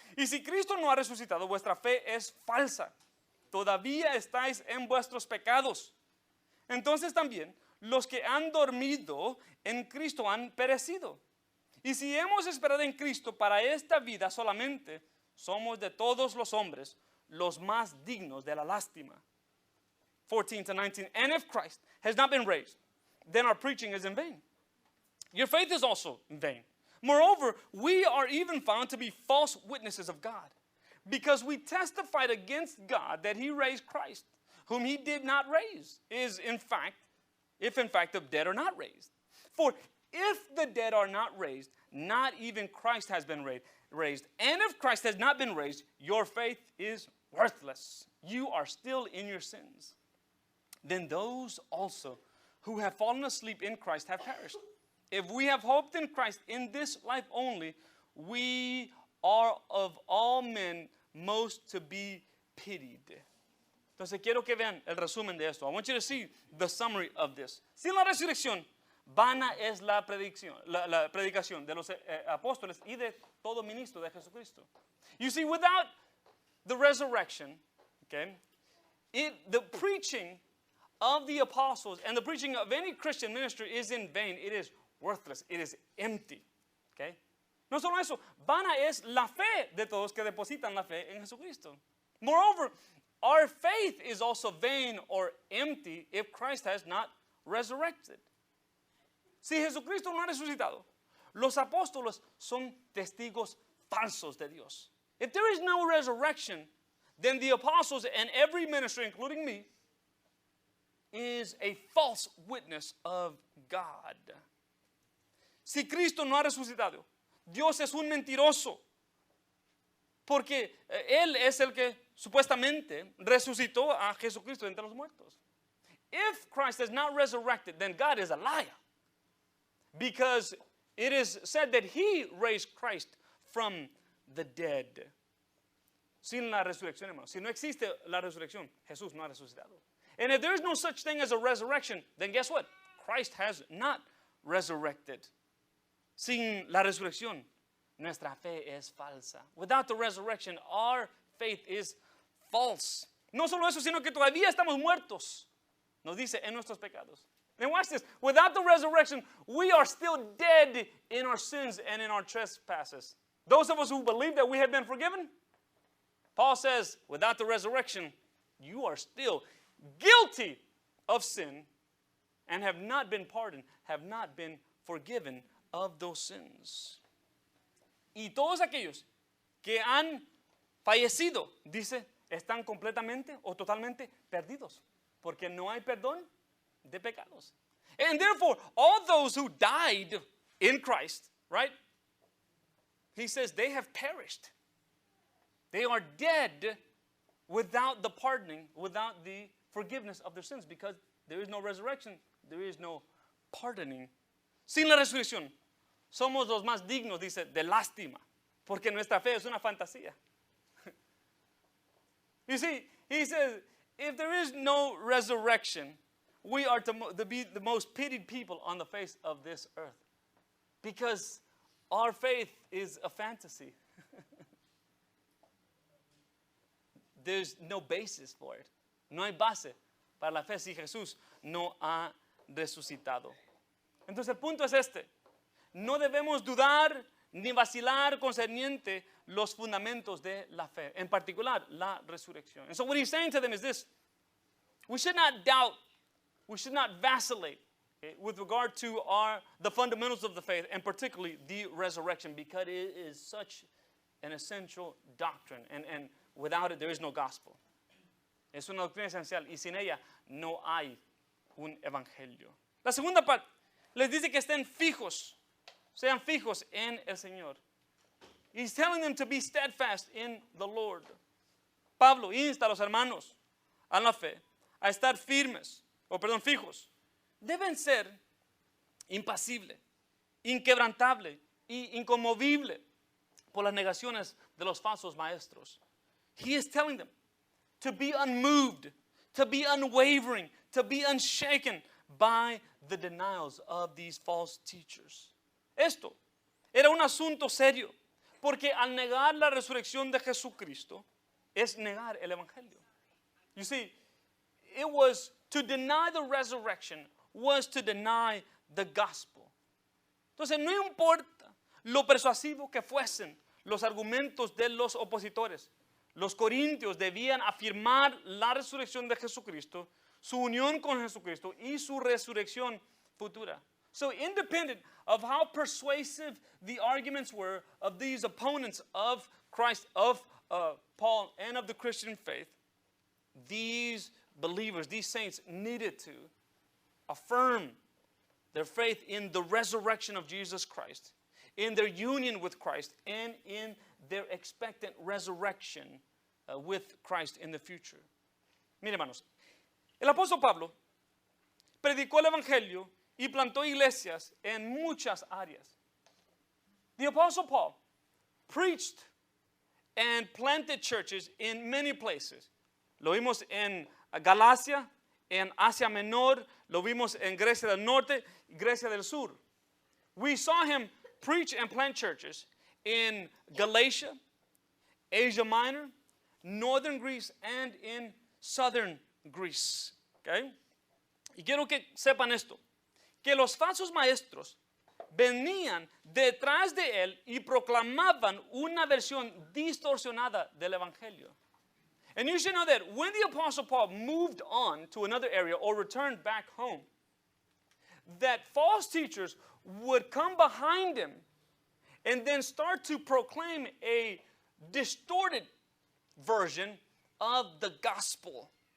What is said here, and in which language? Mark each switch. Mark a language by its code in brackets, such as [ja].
[es] Y si Cristo no ha resucitado, vuestra fe es falsa. Todavía estáis en vuestros pecados. Entonces también los que han dormido en Cristo han perecido. Y si hemos esperado en Cristo para esta vida solamente, somos de todos los hombres los más dignos de la lástima. [en] 14 to 19. And if Christ has not been raised, then our preaching is in vain. Your faith is also in vain. Moreover, we are even found to be false witnesses of God, because we testified against God that he raised Christ, whom he did not raise, if in fact the dead are not raised. For if the dead are not raised, not even Christ has been raised. And if Christ has not been raised, your faith is worthless. You are still in your sins. Then those also who have fallen asleep in Christ have perished. If we have hoped in Christ in this life only, we are of all men most to be pitied. [es] Entonces quiero que vean el resumen de esto. [en] I want you to see the summary of this. [es] Sin la resurrección, vana es la predicación de los apóstoles y de todo ministro de Jesucristo. [en] You see, without the resurrection, okay, the preaching of the apostles and the preaching of any Christian ministry is in vain. It is worthless. It is empty. Okay? [es] No solo eso, vana es la fe de todos que depositan la fe en Jesucristo. [en] Moreover, our faith is also vain or empty if Christ has not resurrected. [es] Si Jesucristo no ha resucitado, los apóstoles son testigos falsos de Dios. [en] If there is no resurrection, then the apostles and every ministry, including me, is a false witness of God. [es] Si Cristo no ha resucitado, Dios es un mentiroso, porque Él es el que supuestamente resucitó a Jesucristo entre los muertos. [en] If Christ is not resurrected, then God is a liar, because it is said that He raised Christ from the dead. [es] Sin la resurrección, hermanos. Si no existe la resurrección, Jesús no ha resucitado. [en] And if there is no such thing as a resurrection, then guess what? Christ has not resurrected. [es] Sin la resurrección, nuestra fe es falsa. [en] Without the resurrection, our faith is false. [es] No solo eso, sino que todavía estamos muertos. Nos dice en nuestros pecados. [en] And watch this. Without the resurrection, we are still dead in our sins and in our trespasses. Those of us who believe that we have been forgiven, Paul says, without the resurrection, you are still guilty of sin and have not been pardoned, have not been forgiven of those sins. [es] Y todos aquellos que han fallecido, dice, están completamente o totalmente perdidos, porque no hay perdón de pecados. [en] And therefore, all those who died in Christ, right? He says they have perished. They are dead without the pardoning, without the forgiveness of their sins, because there is no resurrection, there is no pardoning. Sin la resurrección, somos los más dignos, dice, de lástima, porque nuestra fe es una fantasía. You see, he says, if there is no resurrection, we are to be the most pitied people on the face of this earth, because our faith is a fantasy. There's no basis for it. [es] No hay base para la fe si Jesús no ha resucitado. Entonces el punto es este. No debemos dudar ni vacilar concerniente los fundamentos de la fe, en particular la resurrección. [en] And so what he's saying to them is this: we should not doubt, we should not vacillate, okay, with regard to the fundamentals of the faith, and particularly the resurrection, because it is such an essential doctrine, and without it there is no gospel. [es] Es una doctrina esencial y sin ella no hay un evangelio. La segunda parte les dice que estén fijos, sean fijos en el Señor. [en] He's telling them to be steadfast in the Lord. [es] Pablo insta a los hermanos a la fe a estar fijos. Deben ser impasible, inquebrantable y inconmovible por las negaciones de los falsos maestros. [en] He is telling them to be unmoved, to be unwavering, to be unshaken by the denials of these false teachers. [es] Esto era un asunto serio, porque al negar la resurrección de Jesucristo es negar el evangelio. [en] You see, it was to deny the resurrection was to deny the gospel. [es] Entonces, no importa lo persuasivo que fuesen los argumentos de los opositores, los corintios debían afirmar la resurrección de Jesucristo, su unión con Jesucristo y su resurrección futura. [en] So independent of how persuasive the arguments were of these opponents of Christ, of Paul, and of the Christian faith, these believers, these saints needed to affirm their faith in the resurrection of Jesus Christ, in their union with Christ, and in their expectant resurrection with Christ in the future. [es] Mire, hermanos, el apóstol Pablo predicó el evangelio y plantó iglesias en muchas áreas. [en] The apostle Paul preached and planted churches in many places. [es] Lo vimos en Galacia, en Asia Menor, lo vimos en Grecia del Norte y Grecia del Sur. [en] We saw him preach and plant churches in Galatia, Asia Minor, northern Greece, and in southern Greece. Okay? [es] Y quiero que sepan esto, que los falsos maestros venían detrás de él y proclamaban una versión distorsionada del evangelio. [en] And you should know that when the apostle Paul moved on to another area or returned back home, that false teachers would come behind him and then start to proclaim a distorted version of the gospel.